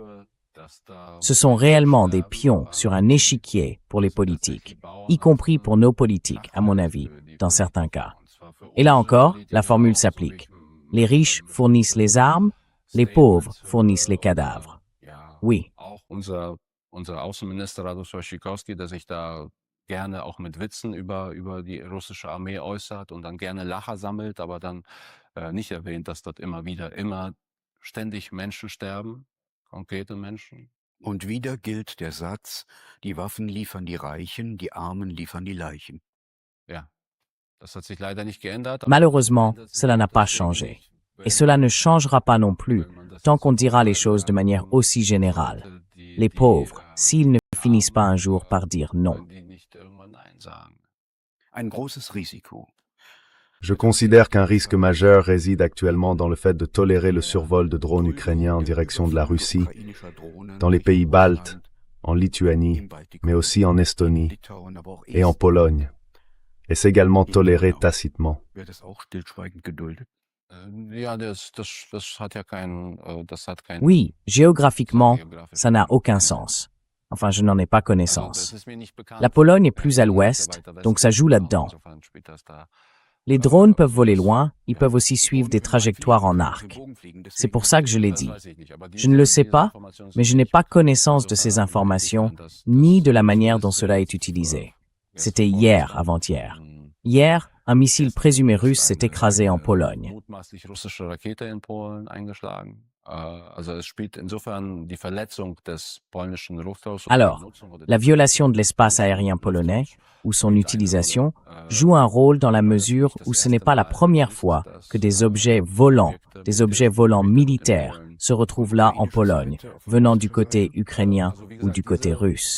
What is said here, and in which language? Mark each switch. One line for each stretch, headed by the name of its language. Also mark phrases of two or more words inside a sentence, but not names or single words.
French: Ce sont réellement des pions sur un échiquier pour les politiques, y compris pour nos politiques, à mon avis, dans certains cas. Et là encore, la formule s'applique. Les riches fournissent les armes, les pauvres fournissent les cadavres. Oui.
German: Unser Außenminister Radoslaw Sikorski, der sich da gerne auch mit Witzen über die russische Armee äußert und dann gerne Lacher sammelt, aber dann nicht erwähnt, dass dort immer ständig Menschen sterben, konkrete Menschen. Und wieder gilt der Satz, die Waffen liefern die Reichen, die Armen liefern die Leichen. Ja, das hat sich leider nicht geändert.
French: Malheureusement, cela n'a pas changé. Et cela ne changera pas non plus, tant qu'on dira les choses de manière aussi générale. Les pauvres, s'ils ne finissent pas un jour par dire non.
German: Ein großes Risiko.
French: Je considère qu'un risque majeur réside actuellement dans le fait de tolérer le survol de drones ukrainiens en direction de la Russie, dans les pays baltes, en Lituanie,
German: im Baltikum,
French: mais aussi en
German: in
French: Estonie
German: Litauen, aber auch
French: et en
German: Estland.
French: Pologne. Est-ce également toléré tacitement?
German: Wird das auch stillschweigend geduldet? Ja, das hat ja das hat keinen
French: Oui, géographiquement,
German: géografischen
French: ça n'a aucun
German: Sinn.
French: sens. Enfin, je n'en ai pas
German: Also,
French: connaissance.
German: das ist mir nicht bekannt.
French: La Pologne est plus à
German: Polen ist ja
French: l'ouest,
German: weiter
French: donc ça
German: westlich,
French: joue là-dedans.
German: insofern spielt das da.
French: Les drones peuvent voler loin, ils peuvent aussi suivre des trajectoires en arc. C'est pour ça que je l'ai dit. Je ne le sais pas, mais je n'ai pas connaissance de ces informations, ni de la manière dont cela est utilisé. C'était hier, avant-hier. Hier, un missile présumé russe s'est écrasé en Pologne.
German: Mutmaßlich russische Rakete in Polen eingeschlagen. Also es spielt insofern die Verletzung des polnischen Luftraums.
French: Alors, la violation de l'espace aérien polonais, ou son utilisation, joue un rôle dans la mesure où ce n'est pas la première fois que des objets volants militaires, se retrouvent là en Pologne, venant du côté ukrainien ou du côté russe.